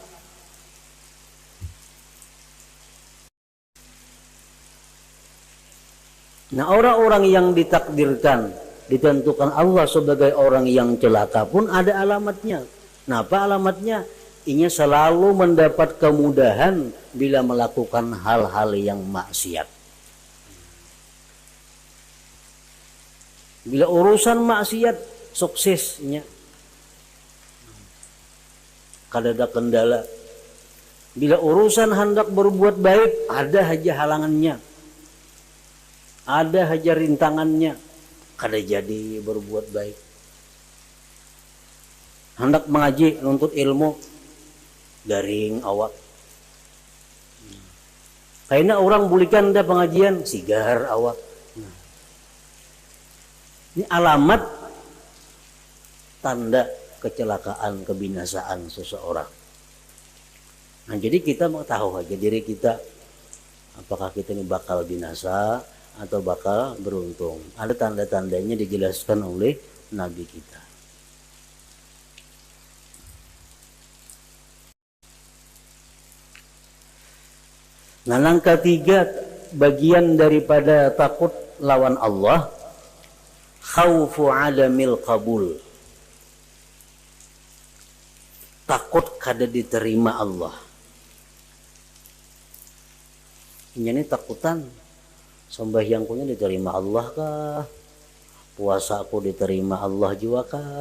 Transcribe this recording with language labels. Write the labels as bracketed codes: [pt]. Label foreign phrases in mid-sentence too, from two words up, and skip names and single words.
[bjn] Nah, orang-orang yang ditakdirkan ditentukan Allah sebagai orang yang celaka pun ada alamatnya. Nah, apa alamatnya? ia selalu mendapat kemudahan bila melakukan hal-hal yang maksiat. Bila urusan maksiat suksesnya kadada kendala. Bila urusan hendak berbuat baik, ada aja halangannya, ada aja rintangannya, kada jadi berbuat baik. Hendak mengaji, nuntut ilmu, garing awak. Kayaknya orang bulikan ada pengajian, sigar awak. Ini alamat tanda kecelakaan, kebinasaan seseorang. Nah, jadi kita mau tahu aja diri kita, apakah kita ini bakal binasa atau bakal beruntung. Ada tanda-tandanya dijelaskan oleh Nabi kita. Nah, yang ketiga, bagian daripada takut lawan Allah, [ar] خوف عدم القبول. [bjn] Takut kada diterima Allah. Ini takutan, sembahyangku diterima Allah kah? Puasaku diterima Allah juga kah?